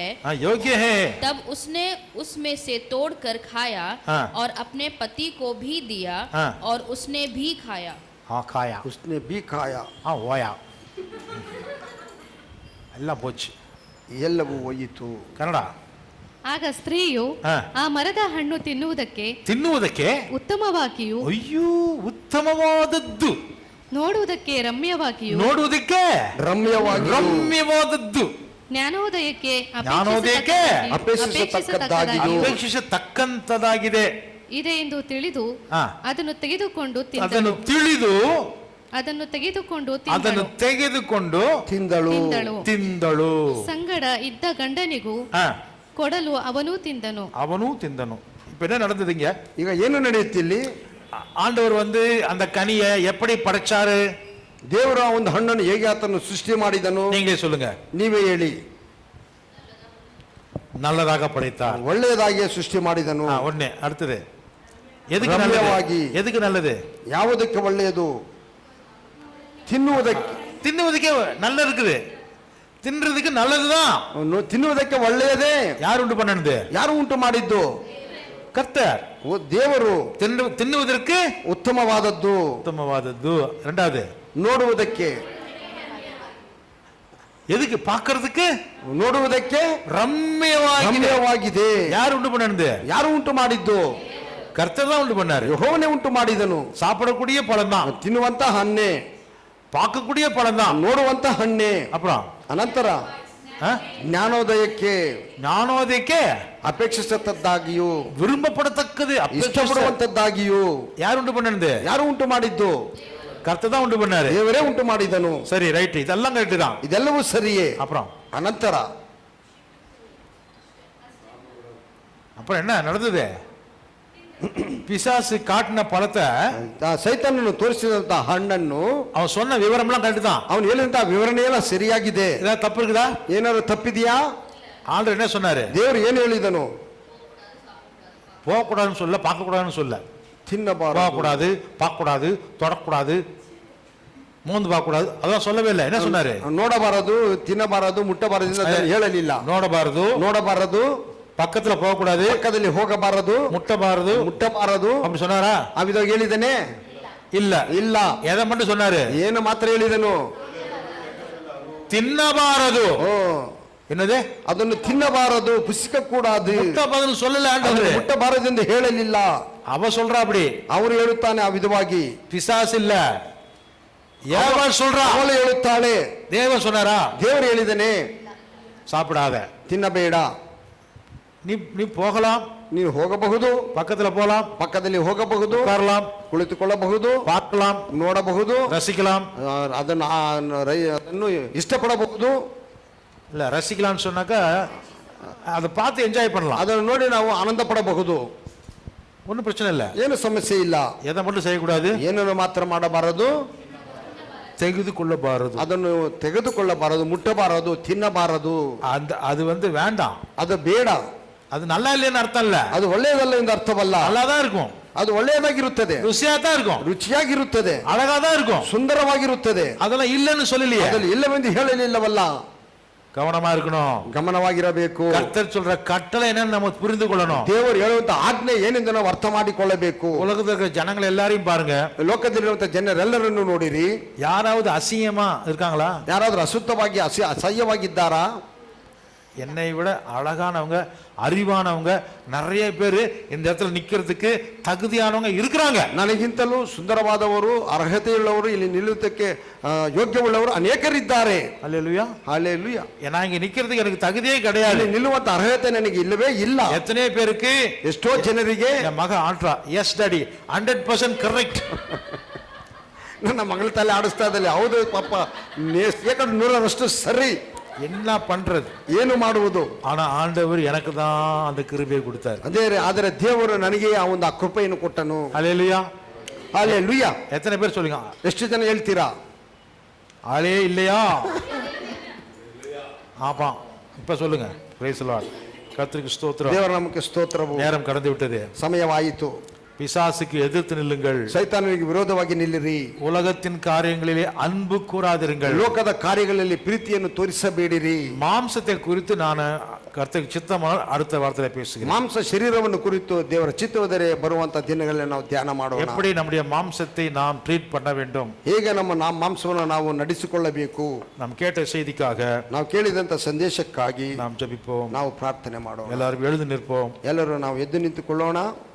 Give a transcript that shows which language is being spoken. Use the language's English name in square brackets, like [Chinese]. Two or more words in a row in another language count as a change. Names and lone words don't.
[Hindi] योग्य है। तब उसने उसमें से तोड़कर खाया हाँ। और अपने पति को भी दिया हाँ। और उसने भी खाया. हाँ खाया. उसने भी खाया. [Kannada] हाँ ಹೋಯಾ ಎಲ್ಲ போச்சு. ಎಲ್ಲವೂ ಹೋಯಿತು. ಕನ್ನಡ. ಆಗ ಸ್ತ್ರೀಯು ಆ ಮರದ ಹಣ್ಣು ತಿನ್ನುವುದಕ್ಕೆ ಉತ್ತಮವಾಗಿಯೂ ಅಯ್ಯೋ ಉತ್ತಮವಾದದ್ದು, ನೋಡುವುದಕ್ಕೆ ರಮ್ಯವಾಗಿಯೂ ರಮ್ಯವಾದದ್ದು, ಜ್ಞಾನೋದಯಕ್ಕೆ ಅಪೇಕ್ಷಿಸತಕ್ಕಂತದಾಗಿದೆ ಇದೆ ಎಂದು ತಿಳಿದು ಅದನ್ನು ತೆಗೆದುಕೊಂಡು ತಿಂದಳು. ಸಂಗಡ ಇದ್ದ ಗಂಡನಿಗೂ ಕೊಡಲು ಅವನೂ ತಿಂದನು. [Tamil] இப்ப என்ன நடந்ததுங்க? [Kannada] ಈಗ ಏನು ನಡೆಯುತ್ತೆ ಇಲ್ಲಿ? [Tamil] ஆண்டவர் வந்து அந்த கனியை எப்படி படைச்சாரு? [Kannada] ದೇವರು ಆ ಒಂದು ಹಣ್ಣನ್ನು ಹೇಗೆ ಆತನು ಸೃಷ್ಟಿ ಮಾಡಿದನು? [Tamil] நீங்களே சொல்லுங்க. [Kannada] ನೀವೇ ಹೇಳಿ. [Tamil] நல்லதாக படைத்தார். [Kannada] ಒಳ್ಳೆಯದಾಗಿ ಸೃಷ್ಟಿ ಮಾಡಿದನು. [Tamil] ಒಳ್ಳೆ. அடுத்தது ಎದಕ್ಕೆ நல்லது? [Kannada] ಯಾವುದಕ್ಕೆ ಒಳ್ಳೆಯದು? [Tamil] ತಿನ್ನುವುದಕ್ಕೆ நல்ல இருக்குது. ತಿನ್ನುವುದಕ್ಕೆ நல்லதுதான். [Kannada] ತಿನ್ನುವುದಕ್ಕೆ ಒಳ್ಳೆಯದೇ. ಯಾರು ಉಂಟು பண்ணது? ಯಾರು ಉಂಟು ಮಾಡಿದ್ದು? [Tamil] கர்த்தர். [Kannada] ದೇವರು. ತಿನ್ನುವುದಕ್ಕೆ ಉತ್ತಮವಾದದ್ದು. [Tamil] இரண்டாவது [Kannada] ನೋಡುವುದಕ್ಕೆ. [Tamil] எதுக்கு? பார்க்கிறதுக்கு. [Kannada] ನೋಡುವುದಕ್ಕೆ ರಮ್ಯವಾಗಿದೆ. ಯಾರು ಉಂಟು பண்ணது? ಯಾರು ಉಂಟು ಮಾಡಿದ್ದು? [Tamil] கர்த்தர் தான் உண்டு பண்ணாரு. [Kannada] ಯೆಹೋವನೇ ಉಂಟು ಮಾಡಿದನು. [Tamil] சாப்பிடக்கூடிய பழம் தான். [Kannada] ತಿನ್ನುವಂತ ಹಣ್ಣೆ. [Tamil] பார்க்கக்கூடிய பழம் தான். [Kannada] ನೋಡುವಂತ ಹಣ್ಣೆ. [Tamil] அப்புறம் [Kannada] ಅನಂತರ ಜ್ಞಾನೋದಯಕ್ಕೆ ಅಪೇಕ್ಷಿಸತಕ್ಕದ್ದಾಗಿಯೂ [Tamil] விரும்பப்படத்தக்கது [Kannada] ಇಷ್ಟಪಡುವಂತದ್ದಾಗಿಯೂ ಯಾರು ಉಂಟು பண்ணது? ಯಾರು ಉಂಟು ಮಾಡಿದ್ದು? [Tamil] கர்த்தர் தான் உண்டு பண்ணாரு. [Kannada] ದೇವರೇ ಉಂಟು ಮಾಡಿದನು. [Tamil] சரி, ரைட். இதெல்லாம் கரெக்ட் தான். [Kannada] ಇದೆಲ್ಲವೂ ಸರಿಯೇ. [Tamil] அப்புறம் என்ன நடந்தது? பிசாசு காட்டின பழத்தை, [Kannada] ಸೈತಾನನು ತೋರಿಸಿದಂತ ಹಣ್ಣನ್ನು, [Tamil] அவன் சொன்ன விவரம் எல்லாம் கரெக்ட் தான். [Kannada] ಅವನು ಹೇಳಿದಂತ ವಿವರಣೆ ಎಲ್ಲ ಸರಿಯಾಗಿದೆ. [Tamil] ஏதாவது தப்பு இருக்குதா? [Kannada] ಏನಾದ್ರು ತಪ್ಪಿದೆಯಾ? [Tamil] ஆண்டவர் என்ன சொன்னாரு? [Kannada] ದೇವರು ಏನು ಹೇಳಿದನು? [Tamil] போகக்கூடாதுன்னு சொல்ல, பார்க்கக்கூடாதுன்னு சொல்ல. [Kannada] ತಿನ್ನಬಾರದು, [Tamil] போகக்கூடாது, பார்க்கக்கூடாது, தொடக்கூடாது, மூந்து பார்க்கக்கூடாது, அதான் சொல்லவே இல்லை. என்ன சொன்னாரு? [Kannada] ನೋಡಬಾರದು, ತಿನ್ನಬಾರದು, ಮುಟ್ಟಬಾರದು ಹೇಳಲಿಲ್ಲ. ನೋಡಬಾರದು, [Tamil] பக்கத்துல போகக்கூடாது, [Kannada] ಪಕ್ಕದಲ್ಲಿ ಹೋಗಬಾರದು, ಮುಟ್ಟಬಾರದು [Tamil] அப்படி சொன்னாரா? [Kannada] ಅವಿದಾಗ ಹೇಳಿದನೆ? ಇಲ್ಲ. [Tamil] எதை மட்டும் சொன்னாரு? [Kannada] ಏನು ಮಾತ್ರ ಹೇಳಿದನು? ತಿನ್ನಬಾರದು. என்னது? ಅದನ್ನು ತಿನ್ನಬಾರದು, ಪುಸಿಕக்கூடாது. [Tamil] ಮುಟ್ಟಬಾರದು சொல்லல ஆண்டவர். [Kannada] ಮುಟ್ಟಬಾರದು ಎಂದು ಹೇಳಲಿಲ್ಲ. [Tamil] அவ சொல்றா அப்படி. [Kannada] ಅವರು ಹೇಳುತ್ತಾನೆ ಆ ವಿಧವಾಗಿ. [Tamil] பிசாசு இல்ல, ஏவல் சொல்றா. [Kannada] ಅವಳು ಹೇಳುತ್ತಾಳೆ. [Tamil] தேவன் சொன்னாரா? [Kannada] ದೇವರು ಹೇಳಿದನೆ [Tamil] சாப்பிடாத, [Kannada] ತಿನ್ನಬೇಡ. [Tamil] நீ போகலாம், [Kannada] ನೀನು ಹೋಗಬಹುದು, [Tamil] பக்கத்துல போலாம், [Kannada] ಪಕ್ಕದಲ್ಲಿ ಹೋಗಬಹುದು, [Tamil] உட்காரலாம், [Kannada] ಕುಳಿತುಕೊಳ್ಳಬಹುದು, [Tamil] பார்க்கலாம், [Kannada] ನೋಡಬಹುದು, [Tamil] ரசிக்கலாம். [Kannada] ಅದನ್ನು ಇಷ್ಟಪಡಬಹುದು. [Tamil] இல்ல, ரசிக்கலாம்னு சொன்னாக்கா அதை பார்த்து என்ஜாய் பண்ணலாம். [Kannada] ಅದನ್ನು ನೋಡಿ ನಾವು ಆನಂದ ಪಡಬಹುದು. [Tamil] ஒன்றும் பிரச்சனை இல்லை, [Kannada] ಏನು ಸಮಸ್ಯೆ ಇಲ್ಲ. [Tamil] எதை மட்டும் செய்யக்கூடாது? [Kannada] ಏನನ್ನು ಮಾತ್ರ ಮಾಡಬಾರದು? ತೆಗೆದುಕೊಳ್ಳಬಾರದು. ಅದನ್ನು ತೆಗೆದುಕೊಳ್ಳಬಾರದು, ಮುಟ್ಟಬಾರದು, ತಿನ್ನಬಾರದು. [Tamil] அது வந்து வேண்டாம், [Kannada] ಅದು ಬೇಡ. [Tamil] அது நல்லா இல்லைன்னு [Kannada] ಅರ್ಥ ಇಲ್ಲ. ಅದು ಒಳ್ಳೆಯದಲ್ಲ ಎಂದು ಅರ್ಥವಲ್ಲ. [Tamil] நல்லாதான் இருக்கும், [Kannada] ಅದು ಒಳ್ಳೆಯದಾಗಿರುತ್ತದೆ, [Tamil] ருசியா தான் இருக்கும், [Kannada] ರುಚಿಯಾಗಿರುತ್ತದೆ, [Tamil] அழகா தான் இருக்கும், [Kannada] ಸುಂದರವಾಗಿರುತ್ತದೆ. [Tamil] அதெல்லாம் இல்லைன்னு சொல்லலையே. [Kannada] ಅದರಲ್ಲಿ ಇಲ್ಲವೆಂದು ಹೇಳಲಿಲ್ಲವಲ್ಲ. [Tamil] கவனமா இருக்கணும், [Kannada] ಗಮನವಾಗಿರಬೇಕು. [Tamil] கர்த்தர் சொல்ற கட்டளை என்னன்னு நம்ம புரிந்து கொள்ளணும். [Kannada] ದೇವರು ಹೇಳುವಂತ ಆಜ್ಞೆ ಏನೆಂದು ನಾವು ಅರ್ಥ ಮಾಡಿಕೊಳ್ಳಬೇಕು. [Tamil] உலகத்தில் இருக்கிற ஜனங்கள் எல்லாரையும் பாருங்க, [Kannada] ಲೋಕದಲ್ಲಿರುವಂತ ಜನರೆಲ್ಲರನ್ನು ನೋಡಿರಿ. [Tamil] யாராவது அசிங்கமா இருக்காங்களா? [Kannada] ಯಾರಾದ್ರೂ ಅಶುದ್ಧವಾಗಿ ಅಸಹ್ಯವಾಗಿದ್ದಾರಾ? [Tamil] என்னை விட அழகானவங்க, அறிவானவங்க நிறைய பேர் இந்த இடத்துல நிக்கிறதுக்கு தகுதியானவங்க இருக்கிறாங்க. [Kannada] ನನಗಿಂತಲೂ ಸುಂದರವಾದವರು, ಅರ್ಹತೆಯುಳ್ಳವರು, ಇಲ್ಲಿ ನಿಲ್ಲುವುದಕ್ಕೆ ಯೋಗ್ಯವುಳ್ಳವರು ಅನೇಕರಿದ್ದಾರೆ. [Tamil] அல்லேலூயா, அல்லேலூயா. நான் இங்க நிக்கிறதுக்கு எனக்கு தகுதியே கிடையாது, [Kannada] ನಿಲ್ಲುವಂತ ಅರ್ಹತೆ ನನಗೆ ಇಲ್ಲವೇ ಇಲ್ಲ. [Tamil] எத்தனை பேருக்கு, [Kannada] ಎಷ್ಟೋ ಜನರಿಗೆ [Tamil] என் மக ஆட்ரா, [English] yes daddy [Tamil] 100% கரெக்ட். [Kannada] ನನ್ನ ಮಗಳ ತಲೆ ಆಡಿಸ್ತಾ ಇದ್ದಲ್ಲಿ, ಹೌದು ಪಾಪ 100% ಸರಿ. [Tamil] என்ன பண்றது, [Kannada] ಏನು ಮಾಡುವುದು? [Tamil] ஆனா ஆண்டவர் எனக்கு தான் அந்த கிருபையை கொடுத்தார். [Kannada] ಅದೇ ಆದರೆ ದೇವರು ನನಗೆ ಆ ಒಂದು ಕೃಪೆಯನ್ನು ಕೊಟ್ಟನು. [Tamil] அல்லேலூயா. ஹalleluya. எத்தனை பேர் சொல்லுங்க [Kannada] ಎಷ್ಟು ಜನ ಹೇಳ್ತೀರಾ? [Tamil] ஆளே இல்லையா? ஆமா, இப்ப சொல்லுங்க. [English] praise the Lord. [Tamil] கர்த்தருக்கு ஸ்தோத்திரம். [Kannada] ದೇವರ ನಾಮಕ್ಕೆ ಸ್ತೋತ್ರವು. [Tamil] நேரம் கடந்து விட்டது. [Kannada] ಸಮಯವಾಯಿತು. [Tamil] பிசாசுக்கு எதிர்த்து நில்லுங்கள். [Kannada] ಸೈತಾನನಿಗೆ ವಿರೋಧವಾಗಿ ನಿಲ್ಲಿರಿ. [Tamil] உலகத்தின் காரியங்களிலே அன்பு கூறாதிருங்கள். [Kannada] ಲೋಕದ ಕಾರ್ಯಗಳಲ್ಲಿ ಪ್ರೀತಿಯನ್ನು ತೋರಿಸಬೇಡಿರಿ. [Tamil] மாம்சத்தை குறித்து நான் கர்த்தருக்கு சித்தமாக அடுத்த வார்த்தையில பேசுகிறேன். [Kannada] ಮಾಂಸ ಶರೀರವನ್ನು ಕುರಿತು ದೇವರ ಚಿತ್ತವಾದರೆ ಬರುವಂತ ದಿನಗಳಲ್ಲಿ ನಾವು ಧ್ಯಾನ ಮಾಡೋಣ. [Tamil] எப்படி நம்முடைய மாம்சத்தை நாம் ட்ரீட் பண்ண வேண்டும், [Kannada] ಹೇಗೆ ನಮ್ಮ ಮಾಂಸವನ್ನು ನಾವು ನಡೆಸಿಕೊಳ್ಳಬೇಕು. [Tamil] நாம் கேட்ட செய்திக்காக [Kannada] ನಾವು ಕೇಳಿದಂತ ಸಂದೇಶಕ್ಕಾಗಿ [Tamil] நாம் ஜெபிப்போம். [Kannada] ನಾವು ಪ್ರಾರ್ಥನೆ ಮಾಡೋಣ. [Tamil] எல்லாரும் எழுந்து நிற்போம். [Kannada] ಎಲ್ಲರೂ ನಾವು ಎದ್ದು ನಿಂತುಕೊಳ್ಳೋಣ.